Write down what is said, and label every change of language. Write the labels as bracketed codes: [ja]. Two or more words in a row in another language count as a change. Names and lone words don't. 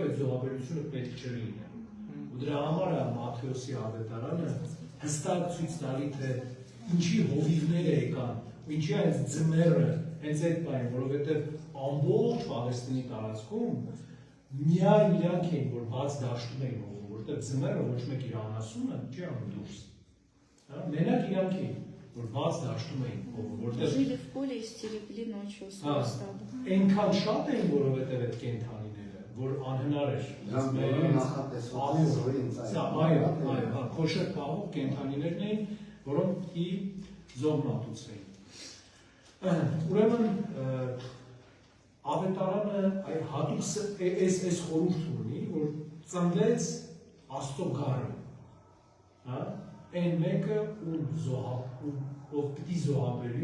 [hy] այդ զոհաբերությունը պետք չէր լինել։ Ու դրա համար է Մատթեոսի ավետարանը հստակ ցույց տալի, թե ինչի հովիվները եկան, ու ինչի այս ձմեռը հենց այդ բանը, որովհետև ամբողջ Պաղեստինի տարածքում միայն իրանք էին, որ բաց դաշտում էին հովում, որովհետև ձմեռը ոչ մեկ իր անասունը չի անում դուրս։ Մենակ իրանք էին, որ բաց դաշտում էին հովում, որովհետև [ru] Жили в поле и стерегли ночью свое стадо. [hy] այնքան շատ էին, որովհետև այդ կենդանիները, որ անհնար էր։ Այո, քոշեր պահող կենդանիներն էին, որոնք ի զոհ մատուցվեին։ Ուրեմն ավետարանը հատուկ այս խորհուրդ ունի, որ ծնվեց Աստծո գառը, այն մեկը ով պիտի զոհաբերի,